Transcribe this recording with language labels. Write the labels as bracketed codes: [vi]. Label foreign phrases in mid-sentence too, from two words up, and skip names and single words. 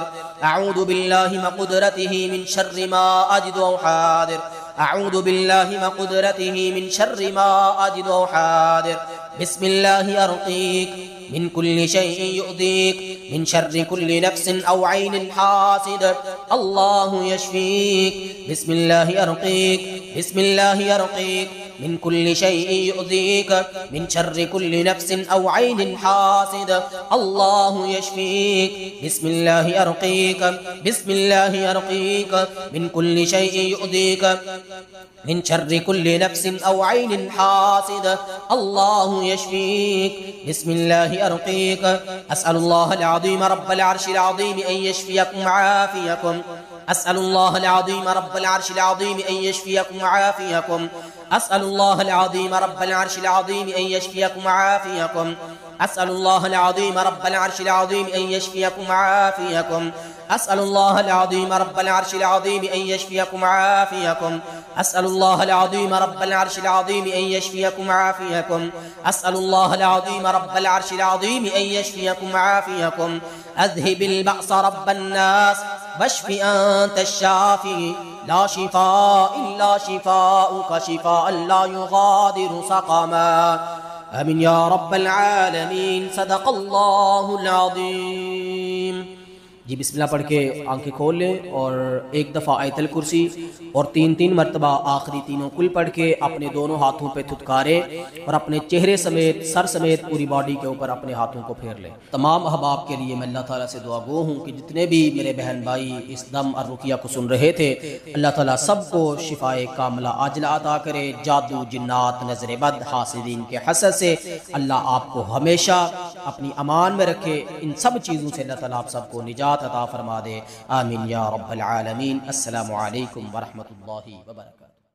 [ar] أعوذ بالله وقدرته من شر ما أجد وأحاذر. أعوذ بالله وقدرته من شر ما أجد وأحاذر. بسم الله أرقيك من كل شيء يؤذيك من شر كل نفس أو عين حاسد الله يشفيك. بسم الله أرقيك بسم الله أرقيك من كل شيء يؤذيك من شر كل نفس أو عين حاسد الله يشفيك. بسم الله أرقيك بسم الله أرقيك من كل شيء يؤذيك من شر كل نفس أو عين حاسد الله يشفيك. بسم الله أرقيك. أسأل الله العظيم رب العرش العظيم أن يشفيكم عافيكم. أسأل الله العظيم رب العرش العظيم أن يشفيكم عافيكم. أسأل الله العظيم رب العرش العظيم أن يشفيكم عافيكم. أسأل الله العظيم رب العرش العظيم أن يشفيكم عافيكم. أسأل الله العظيم رب العرش العظيم أن يشفيكم عافيكم. أسأل الله العظيم رب العرش العظيم أن يشفيكم عافيكم. أسأل الله العظيم رب العرش العظيم أن يشفيكم عافيكم. أذهب البأس رب الناس واشف أنت الشافي لا شفاء إلا شفاؤك شفاء لا يغادر سقما. آمين يا رب العالمين۔ صدق الله العظيم. [ur] جی بسم اللہ پڑھ کے آنکھیں کھول لیں اور ایک دفعہ آیت الکرسی اور 3-3 مرتبہ آخری تینوں قل پڑھ کے اپنے دونوں ہاتھوں پے تھتکاریں اور اپنے چہرے سمیت سر سمیت پوری باڈی کے اوپر اپنے ہاتھوں کو پھیر لیں. تمام احباب کے لیے میں اللہ تعالیٰ سے دعا گو ہوں کہ جتنے بھی میرے بہن بھائی اس دم اور رقیہ کو سن رہے تھے، اللہ تعالیٰ سب کو شفائے کاملہ عاجلہ عطا کرے. جادو جنات نظر بد حاسدین کے حسد سے اللہ آپ کو ہمیشہ اپنی امان میں رکھے. ان سب چیزوں سے اللہ تعالیٰ آپ سب کو نجات عطا فرما دے. [ar] آمين يا رب العالمين. السلام عليكم ورحمة الله وبركاته.